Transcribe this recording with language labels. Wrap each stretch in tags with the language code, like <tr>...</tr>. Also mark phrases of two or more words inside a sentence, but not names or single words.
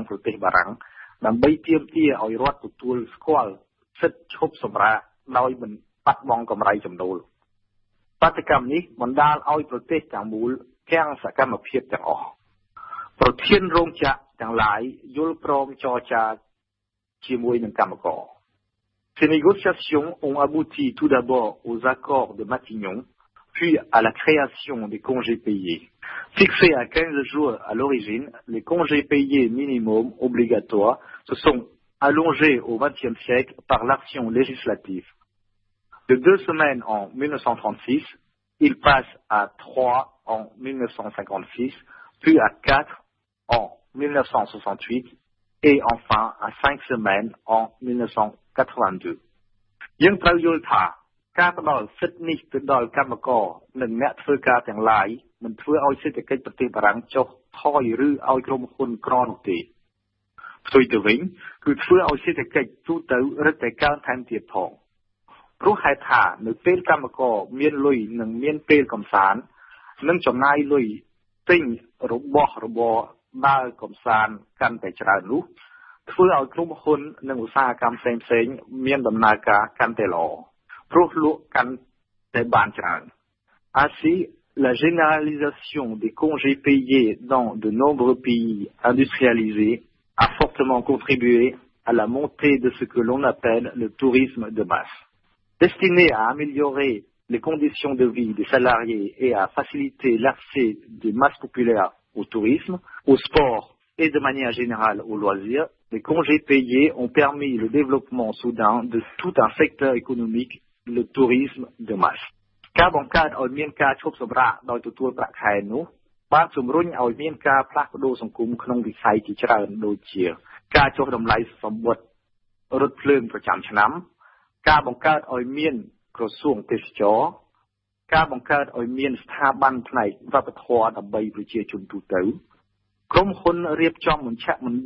<km>ប្រទេសបារាំងដើម្បីទាមទារឲ្យរដ្ឋទទួលស្គាល់សិទ្ធិឈប់សម្រាកដោយមិនបាត់បង់កម្រៃចំណូលបាតកម្មនេះបណ្ដាលឲ្យប្រទេសទាំងមូលទាំងសកម្មភាពទាំងអស់ប្រធានរោងចក្រទាំងឡាយយល់ព្រមចរចាជាមួយនឹងកម្មករ</km> <fr>Ces négociations ont abouti tout d'abord aux accords de Matignon, puis à la création des congés payés. Fixés à 15 jours à l'origine, les congés payés minimum obligatoires se sont allongés au XXe siècle par l'action législative. De 2 semaines en 1936, ils passent à 3 en 1956, puis à 4 en 1968 et enfin à 5 semaines en 1982.</fr> <km>យើងត្រូវយល់ថាការផ្ដល់សិទ្ធិនេះទៅដល់កម្មករនិងអ្នកធ្វើការទាំងឡាយមិនធ្វើឲ្យសេដ្ឋកិច្ចប្រទេសបារាំងចុះថយឬឲ្យក្រុម ហ៊ុនក្រនោះទេផ្ទុយទៅវិញគឺធ្វើឲ្យសេដ្ឋកិច្ចទូទៅរឹតតែកើនថែមទៀតផងព្រោះហេតុ ថានៅពេលកម្មករមានលុយនិងមានពេលកំសាន្តនិងចំណាយលុយទិញរបស់របរដើរកំសាន្តកាន់តែច្រើននោះធ្វើឲ្យក្រុមហ៊ុននិងឧស្សាហកម្មផ្សេងៗមានដំណើរការកាន់តែល្អព្រោះលក់កាន់តែបានច្រើន</km> <fr>Ainsi la généralisation des congés payés dans de nombreux pays industrialisés a fortement contribué à la montée de ce que l'on appelle le tourisme de masse. Destiné à améliorer les conditions de vie des salariés et à faciliter l'accès des masses populaires au tourisme, au sport et de manière générale aux loisirs, les congés payés ont permis le développement soudain de tout un secteur économique, le tourisme de masse.</fr> <km>ការបង្កើតឲ្យមានការឈប់សម្រាកដោយទទួលប្រាក់ខែនោះបានជំរុញឲ្យមានការផ្លាស់ប្ដូរសង្គមក្នុងវិស័យជាច្រើនដូចជាការចុះតម្លៃសម្បត្តិរថភ្លើងប្រចាំឆ្នាំការបង្កើតឲ្យ មានក្រសួងទេសចរណ៍ការបង្កើតឲ្យមានស្ថាប័នផ្នែកវប្បធម៌ដើម្បីប្រជាជនទូទៅក្រុមហ៊ុនរៀបចំមជ្ឈមណ្ឌ</km>